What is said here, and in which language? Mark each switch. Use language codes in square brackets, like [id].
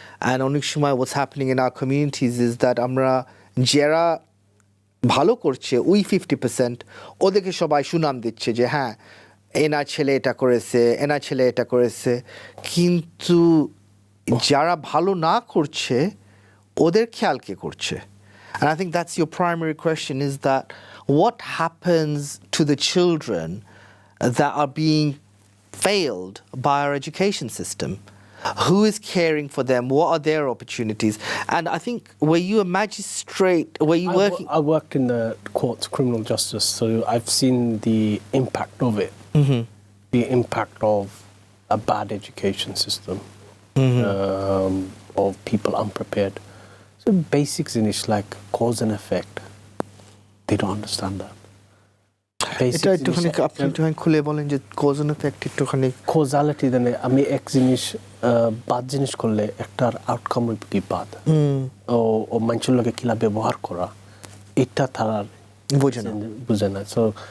[bn] And অনেক সময় [en] what's happening in our communities is that [bn] আমরা যারা ভালো করছে ওই 50% ওদেরকে সবাই সুনাম দিচ্ছে যে হ্যাঁ এনার ছেলে এটা করেছে, এনার ছেলে এটা করেছে, কিন্তু যারা ভালো না করছে ওদের খেয়াল কে করছে? [en] And I think that's your primary question, is that what happens to the children that are being failed by our education system? Who is caring for them? What are their opportunities? And I think, were you a magistrate? Were you working? I worked in the courts, criminal justice, so I've seen the impact of it. The impact of a bad education system, of people unprepared. So basics in it, like cause and effect, they don't understand that. [bn] এটা একটুখানি আপনি একটুখানি খুলে বলেন যে cause and effect একটুখানি। [syl] কজালিটি দেনে আমি এক জিনিস বাদ জিনিস করলে একটার আউটকাম হইবে কি বাদ, ও মানুষের লগে কিলা ব্যবহার করা, এটা তারা বুঝে না। সো